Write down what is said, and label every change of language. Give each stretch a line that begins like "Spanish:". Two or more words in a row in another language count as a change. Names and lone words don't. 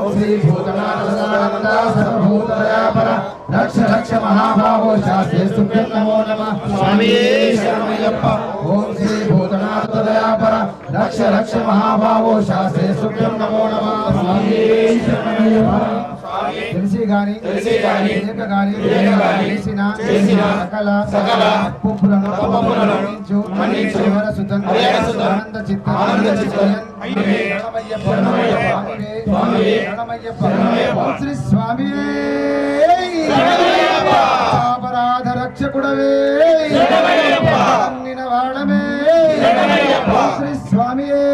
Sanskrit: श्री भूतनाथ सदानन्द सर्वभूतदयापर रक्ष रक्ष महाभावो शास्त्रे तुभ्यं नमो नमः स्वामी शरणमय्यप्पा ओम श्री भूतनाथ सदापर रक्ष रक्ष महाभावो शास्त्रे तुभ्यं नमो नमः स्वामी शरणमय्यप्पा
Telugu: తెలిసి గాని తెలియక గాని చేసిన సకల తప్పులను మన్నించు ఆనంద శ్రీ స్వామి అపరాధ రక్షకుడవే అన్నిన వాడమే శ్రీ స్వామి